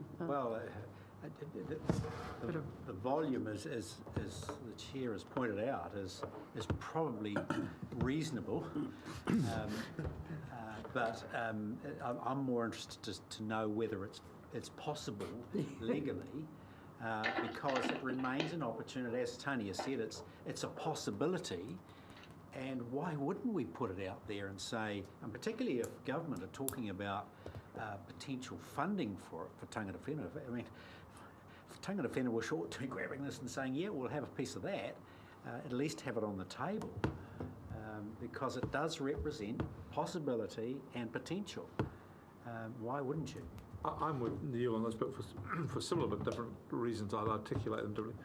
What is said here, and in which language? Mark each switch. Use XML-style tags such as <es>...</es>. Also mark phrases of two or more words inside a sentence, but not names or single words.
<en>Well, the volume, as the chair has pointed out, is probably reasonable, but I'm more interested to know whether it's possible legally, because it remains an opportunity. As Tony has said, it's a possibility. And why wouldn't we put it out there and say, and particularly if government are talking about potential funding for</en> <mi>tangata whenua,</mi> <en>I mean, if</en> <mi>tangata whenua</mi> <en>were short to grabbing this and saying, yeah, we'll have a piece of that, at least have it on the table, because it does represent possibility and potential. Why wouldn't you? I'm with Neil on this, but for similar but different reasons, I'll articulate them differently.</en>